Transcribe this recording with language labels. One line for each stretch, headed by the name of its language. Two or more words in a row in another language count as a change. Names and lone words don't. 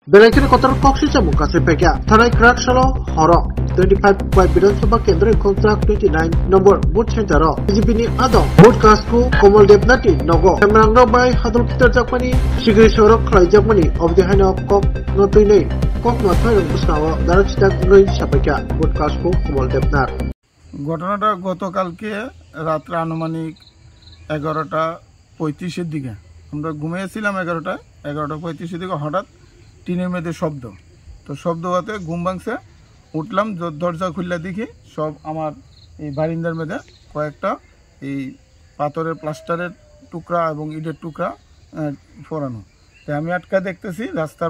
Kok Borok: बेलायखिनि कतर कक्सी चामु कासे पेक्या थानाय क्राकशाला हर 25 क्वाइ विधानसभा केन्द्र कन्ट्राक्ट 29 नम्बर
English: booth center
Kok Borok: बीजेपी नि आदम बुथ कासकु कमल देवनाथि नगो केमरांग नबाय हादल कितर जाकमानि सिग्रि सरक खलाय जाकमानि अबदेहायनो कक नतुइनै कक माथाय रंबुसनाव दारचिता गुनै सापेक्या बुथ कासकु कमल देवनाथ
Bangla: ঘটনাটা গতকালকে রাত্রে আনুমানিক 11:35 দিকে আমরা ঘুমিয়েছিলাম 11:35 দিকে হঠাৎ টিনের মধ্যে শব্দ তো শব্দ হতে ঘুম ভাঙছে উঠলাম দরজা খুললে দেখি সব আমার এই বারিন্দার মধ্যে কয়েকটা এই পাথরের প্লাস্টারের টুকরা এবং ইটের টুকরা ফোরানো তো আমি আটকা দেখতেছি রাস্তার